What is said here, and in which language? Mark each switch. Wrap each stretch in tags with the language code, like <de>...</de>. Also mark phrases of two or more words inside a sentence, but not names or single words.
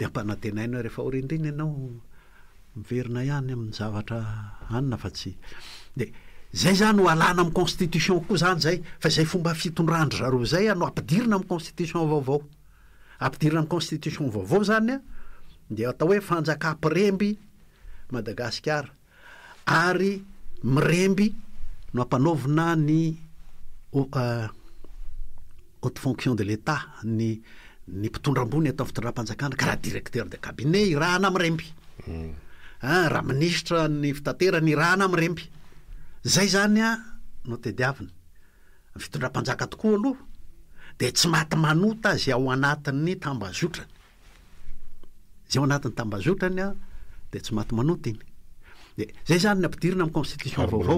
<mg>ampanatenaina rehefa orindriny ianao miverina ihany amin'ny zavatra anina fa tsy de zay zany ho alana amin'ny constitution koa zany zay fa zay fomba fitondrandro zareo zay no ampidirina amin'ny constitution vaovao ampidirina amin'ny constitution vaovao zany de atao hoe fanjakam-piremby Madagasikara ary miremby no ampanaovina ny</mg> <fr>haute fonction de l'État</fr> <mg>ny mpitondra-mbony atao fitondram-panjakana ka raha</mg> <fr>directeur de cabinet</fr> <mg>irahana miremby raha ministra ny fitaterany irahana miremby zay zany no tediavina fitondram-panjaka tokoa aloha de tsy maty manota zay ao anatin'ny tambazotrany zay ao anatin'ny tambazotrany de tsy maty manota iny de zay zany ny ampidirina amin'ny constitution vaovao</mg>